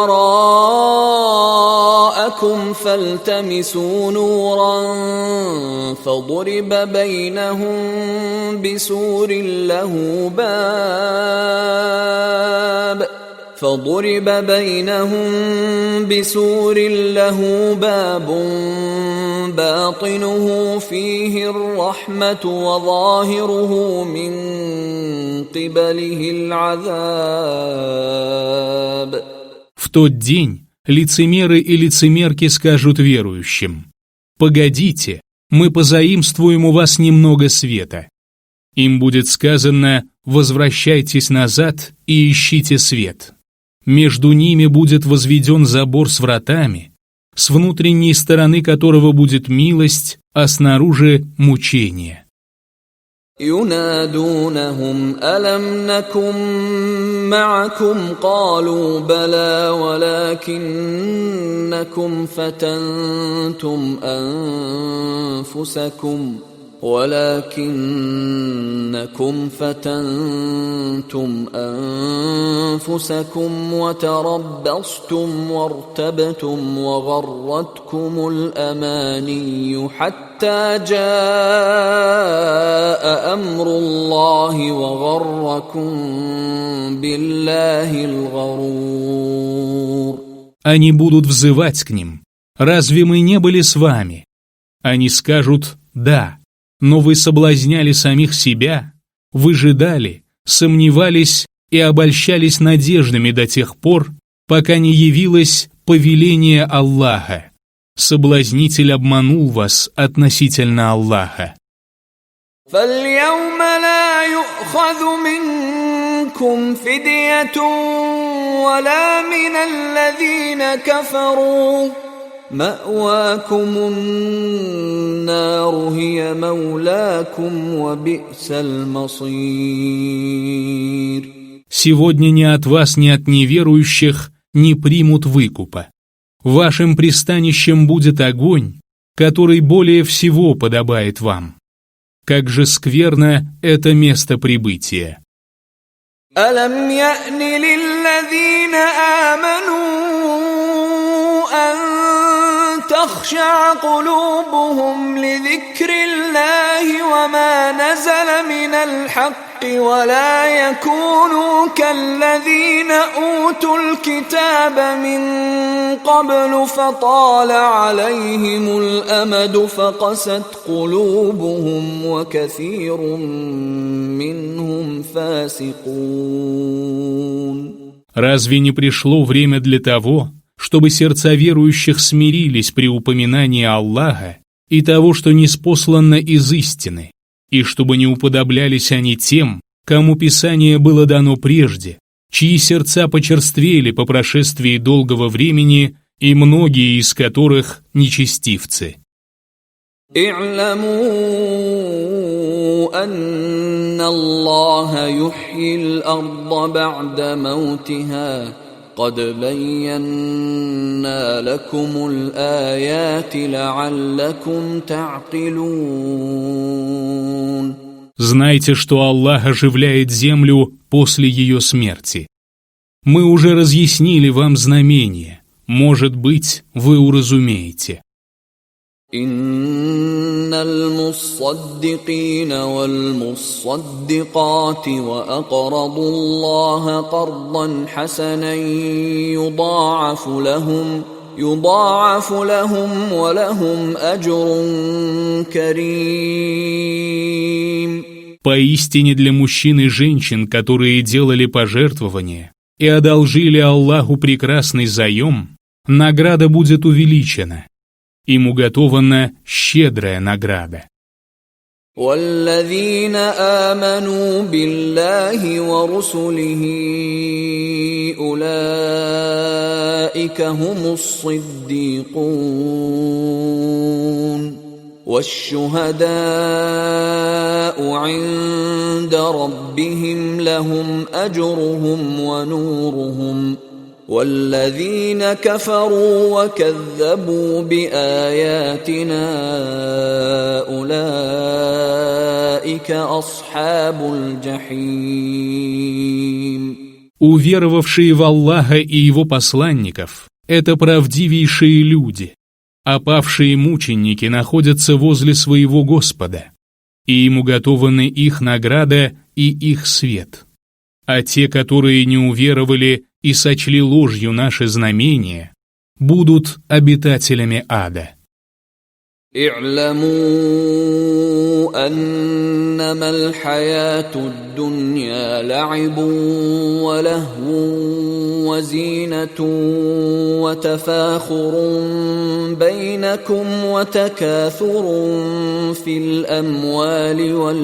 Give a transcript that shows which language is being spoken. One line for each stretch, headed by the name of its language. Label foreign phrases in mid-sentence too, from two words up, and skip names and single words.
Arabic: وراءكم فالتمسوا نورا فضرب بينهم بسور له باب باطنه فيه الرحمة وظاهره من قبله العذاب.
Russian: В тот день лицемеры и лицемерки скажут верующим: «Погодите, мы позаимствуем у вас немного света». Им будет сказано: «Возвращайтесь назад и ищите свет». Между ними будет возведен забор с вратами, с внутренней стороны которого будет милость, а снаружи мучение.
Arabic: ينادونهم ألم نكن معكم قالوا بلى ولكنكم فتنتم أنفسكم وتربصتم وارتبتم وغرتكم الأماني حتى جاء أمر الله وغركم بالله الغرور.
Russian: Они будут взывать к ним: «Разве мы не были с вами?» Они скажут: «Да». Но вы соблазняли самих себя, выжидали, сомневались и обольщались надеждами до тех пор, пока не явилось повеление Аллаха. Соблазнитель обманул вас относительно Аллаха.
Arabic: فَالْيَوْمَ لَا يُؤْخَذُ مِنْكُمْ فِدْيَةٌ وَلَا مِنَ الَّذِينَ كَفَرُوا مَأْوَاكُمُ النَّارُ هِيَ مَوْلَاكُمْ وَبِئْسَ الْمَصِيرُ.
Russian: Сегодня ни от вас, ни от неверующих не примут выкупа. Вашим пристанищем будет огонь, который более всего подобает вам. Как же скверно это место прибытия.
Arabic: ألم يأن للذين آمنوا أن تخشع قلوبهم لذكر الله وما نزل من الحق ولا يكونوا كالذين أوتوا الكتاب من قبل فطال عليهم الأمد فقست قلوبهم وكثير منهم فاسقون.
Russian: Разве не пришло время для того, чтобы сердца верующих смирились при упоминании Аллаха и того, что ниспослано из истины, и чтобы не уподоблялись они тем, кому Писание было дано прежде, чьи сердца почерствели по прошествии долгого времени, и многие из которых нечестивцы.
Arabic: اعلموا أن الله يحيي الأرض بعد موتها قد بينا لكم الآيات لعلكم تعقلون.
Russian: Знайте, что Аллах оживляет землю после ее смерти. Мы уже разъяснили вам знамения, может быть, вы уразумеете.
Arabic: إن المصدقين والمصدقات وأقرضوا الله قرضا حسنا يضاعف لهم ولهم أجر كريم.
Russian: Поистине для мужчин и женщин, которые делали пожертвования и одолжили Аллаху прекрасный заем, награда будет увеличена. Им уготована щедрая награда.
Arabic: والذين آمنوا بالله ورسله أولئك هم الصديقون والشهداء عند ربهم لهم أجرهم ونورهم والذين كفروا وكذبوا بآياتنا أولئك أصحاب الجحيم.
Russian: Уверовавшие в Аллаха и Его посланников – это правдивейшие люди, а павшие мученики находятся возле своего Господа, и им уготованы их награда и их свет. А те, которые не уверовали и сочли ложью наши знамения, будут обитателями ада.
Arabic: اعلموا أنما الحياة الدنيا لعب ولهو وزينة وتفاخر بينكم وتكاثر في الأموال